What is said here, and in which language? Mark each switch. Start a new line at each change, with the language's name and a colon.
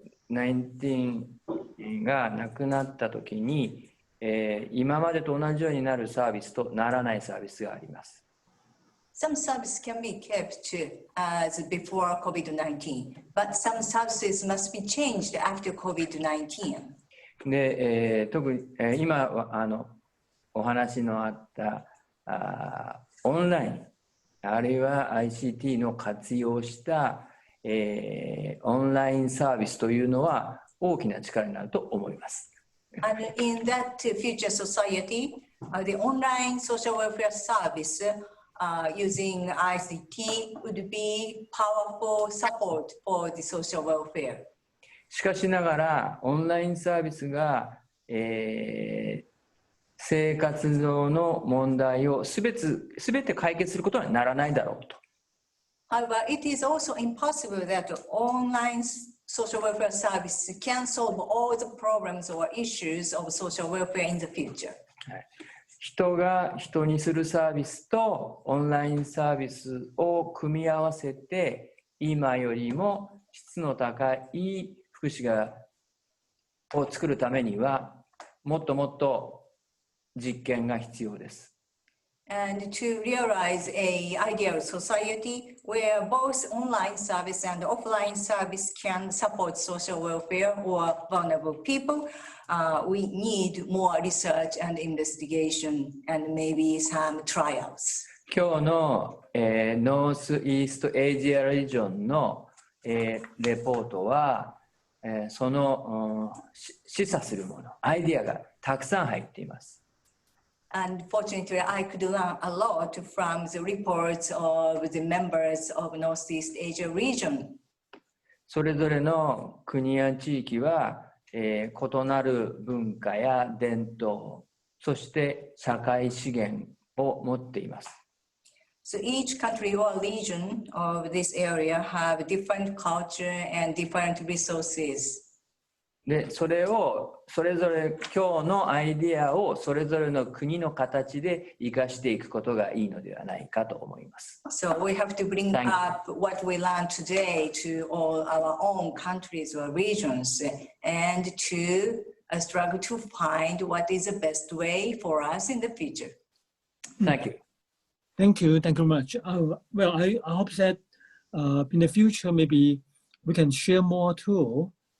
Japanese: COVID-19 がなくなったときに、今までと同じようになるサービスとならないサービスがあります。
English: Some services can be kept as before COVID-19, but some services must be changed after COVID-19.
Japanese: で、特に、今お話のあったオンラインあるいは ICT の活用した、オンラインサービスというのは大きな力になると思います。
English: And in that future society, the online social welfare service using ICT would be powerful support for the social welfare.
Japanese: しかしながらオンラインサービスが、生活上の問題をすべて解決することにはならないだろうと。
English: However, it is also impossible that online social welfare service can solve all the problems or issues of social welfare in the future.
Japanese: 人が人にするサービスとオンラインサービスを組み合わせて今よりも質の高い福祉を作るためにはもっともっと実験が必要です。
English: And to realize an ideal society where both online service and offline service can support social welfare or vulnerable people, we need more research and investigation and maybe some trials.
Japanese: 今日の、ノースイーストエイジアリジョンの、レポートは、その示唆するもの、アイディアがたくさん入っています。
English: And fortunately, I could learn a lot from the reports of the members of Northeast Asia region.
Japanese: それぞれの国や地域は、異なる文化や伝統、そして社会資源を持っています。
English: So each country or region of this area have different culture and different resources.
Japanese: で、それをそれぞれ今日のアイデアをそれぞれの国の形で生かしていくことがいいのではないかと思います。
English: So we have to bring up what we learned today to all our own countries or regions and to struggle to find what is the best way for us in the future. Thank you. Thank you. Thank you very much. Well, I hope that in the future, maybe we can share more too.